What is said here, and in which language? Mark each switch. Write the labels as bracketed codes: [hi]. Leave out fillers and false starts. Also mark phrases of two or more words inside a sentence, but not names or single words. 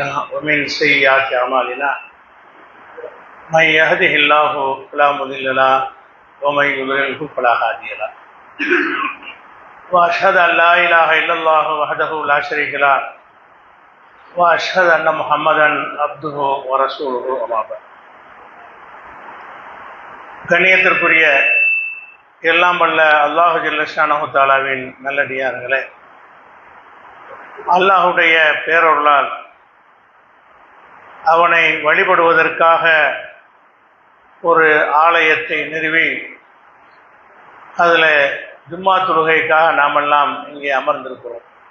[ar] ومن سيئات اعمالنا من يهده الله فلا مضل له ومن يضلل فلا هادي له واشهد ان لا اله الا الله وحده لا شريك له واشهد ان محمدا عبده ورسوله اما بعد. [ta] கண்ணியத்திற்குரிய எல்லாம் வல்ல அல்லாஹு [ar] جل شأنه تعالى [ta] நல்லடியார்களே, அல்லாஹுடைய பேரருளால் அவனை வழிபடுவதற்காக ஒரு ஆலயத்தை நிறுவி அதில் ஜும்மா தொழுகைக்காக நாமெல்லாம் இங்கே அமர்ந்திருக்கிறோம்.